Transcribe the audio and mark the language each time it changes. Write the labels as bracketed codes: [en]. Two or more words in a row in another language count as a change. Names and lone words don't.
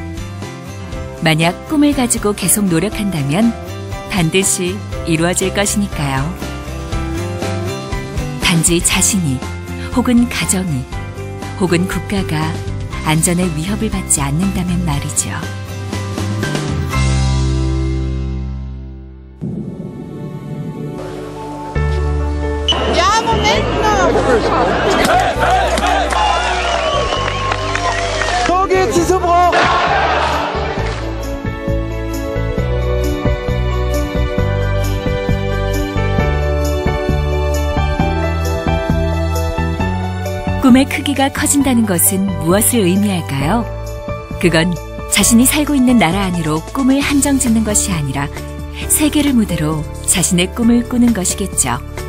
[ko] 만약 꿈을 가지고 계속 노력한다면 반드시 이루어질 것이니까요. 단지 자신이 혹은 가정이 혹은 국가가 안전에 위협을 받지 않는다면 말이죠. [de] Ja, Moment noch! So geht's, diese Frau! [ko] 꿈의 크기가 커진다는 것은 무엇을 의미할까요? 그건 자신이 살고 있는 나라 안으로 꿈을 한정 짓는 것이 아니라 세계를 무대로 자신의 꿈을 꾸는 것이겠죠.